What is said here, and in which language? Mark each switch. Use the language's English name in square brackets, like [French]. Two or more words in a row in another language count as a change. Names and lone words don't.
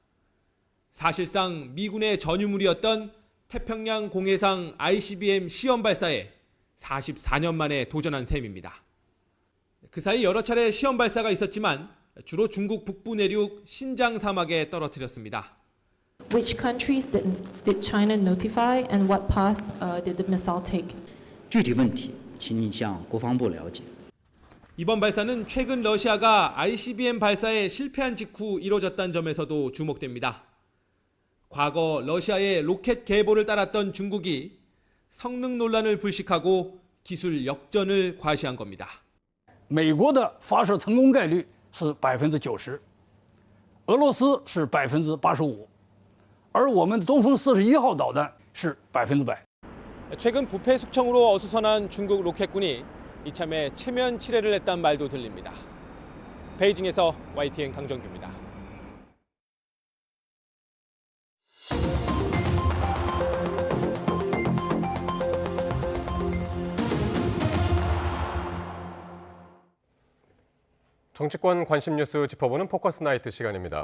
[Korean] 사실상 미군의 전유물이었던 태평양 공해상 ICBM 시험 발사에 44년 만에 도전한 셈입니다. 그 사이 여러 차례 시험 발사가 있었지만 주로 중국 북부 내륙 신장 사막에 떨어뜨렸습니다. [English] Which countries did China notify and what path did the missile take? [Chinese] 具体问题请你向国防部了解. [Korean] 이번 발사는 최근 러시아가 ICBM 발사에 실패한 직후 이뤄졌다는 점에서도 주목됩니다. 과거 러시아의 로켓 계보를 따랐던 중국이 성능 논란을 불식하고 기술 역전을 과시한 겁니다. [Chinese] 美国的发射成功概率是90%，俄罗斯是85%，而我们的东风41号导弹是100%。 [Korean] 최근 부패 숙청으로 어수선한 중국 로켓군이 이참에 체면 치레를 했단 말도 들립니다. 베이징에서 YTN 강정규입니다. 정치권 관심 뉴스 짚어보는 포커스 나이트 시간입니다.